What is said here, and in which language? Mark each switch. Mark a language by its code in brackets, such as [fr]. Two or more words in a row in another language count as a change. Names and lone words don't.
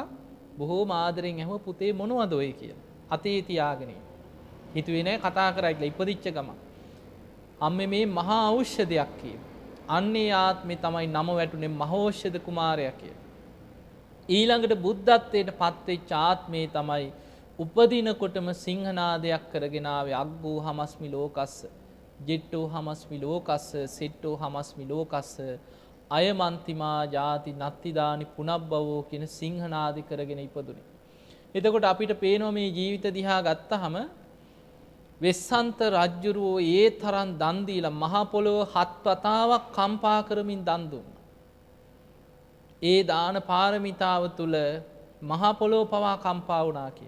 [si] බොහෝම ආදරෙන් ඇහුවා පුතේ මොනවද ඔය කියලා. අතේ තියාගෙන හිතුවේ නැහැ කතා කරා කියලා ඉපදිච්ච ගම. අම්මේ මේ මහා ඖෂධයක් කියලා. අන්නේ ආත්මේ තමයි නම වැටුනේ මහෞෂධ කුමාරයා කියලා. ඊළඟට බුද්ධත්වයට පත්වෙච්ච ආත්මේ තමයි උපදිනකොටම සිංහනාදයක් කරගෙන ආවේ [pi] අග්ගෝ හමස්මි ලෝකස්ස ජෙට්ටෝ හමස්මි ලෝකස්ස සෙට්ටෝ හමස්මි ලෝකස්ස අයමන්තිමා ජාති නත්තිදානි පුනබ්බවෝ [si] කියන සිංහනාදි කරගෙන ඉපදුනේ. එතකොට අපිට පේනවා මේ ජීවිත දිහා ගත්තහම වෙස්සන්ත රජ්ජුරුවෝ ඒ තරම් දන් දීලා මහ පොළොව 7 වතාවක් කම්පා කරමින් දන් දුන්නා. ඒ දාන පාරමිතාව තුල මහ පොළොව පවා කම්පා වුණා කියන.